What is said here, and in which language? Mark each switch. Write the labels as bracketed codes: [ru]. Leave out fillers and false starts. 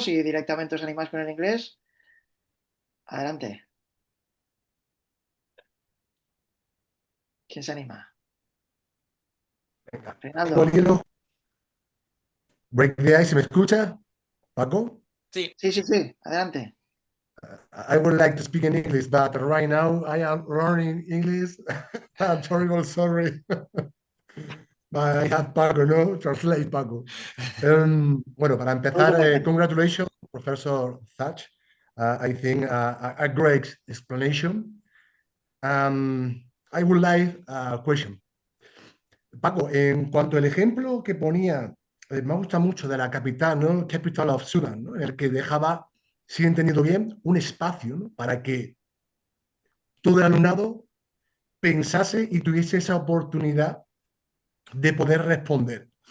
[es] Si directamente os animáis con el inglés, adelante. ¿Quién se anima? Venga. Reinaldo. [en] Break the ice, [es] ¿se me escucha, Paco? Sí. Sí, sí, sí, adelante. [en] I would like to speak in English, but right now I am learning English. I'm terrible sorry. But I have Paco, no? Translate, Paco. [es] Bueno, para empezar, [en] congratulations, [es] Professor Thatch. [en] I think a great explanation. I would like a question. [es] Paco, en cuanto al ejemplo que ponía, me gusta mucho de la capital, ¿no? [en] Capital of Sudan, [es] ¿no? En el que dejaba, si he entendido bien, un espacio, ¿no? Para que todo el alumnado pensase y tuviese esa oportunidad de poder responder.